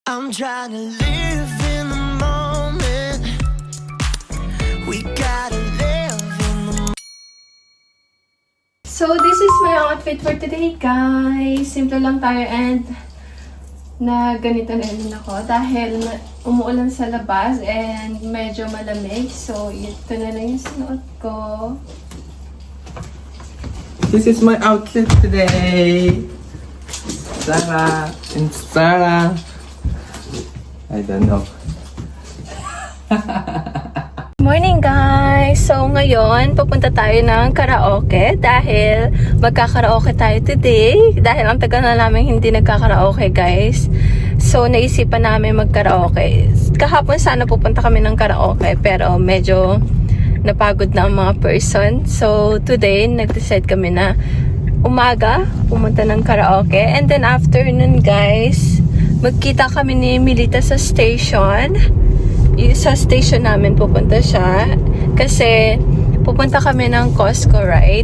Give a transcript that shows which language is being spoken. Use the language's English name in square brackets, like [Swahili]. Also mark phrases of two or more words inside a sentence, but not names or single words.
[English] I'm trying to live in the moment. We gotta live in the So, this is my outfit for today, guys. [Filipino] Simple lang tayo and na ganito na din ako dahil umuulan sa labas and medyo malamig. So, ito na lang yung sinuot ko. [English] This is my outfit today. Sarah and Sarah. I don't know. Morning, guys! [Filipino] So, ngayon, pupunta tayo ng karaoke dahil magkakaraoke tayo today. Dahil ang tagal na namin hindi nagkakaraoke, guys. So, naisipan namin magkaraoke. Kahapon sana pupunta kami ng karaoke pero medyo napagod na ang mga person. So, today, nag-decide kami na umaga pumunta ng karaoke. [English] And then, [Filipino] afternoon, guys, magkita kami ni Milita sa station. Sa station namin pupunta siya kasi pupunta kami ng Costco, right?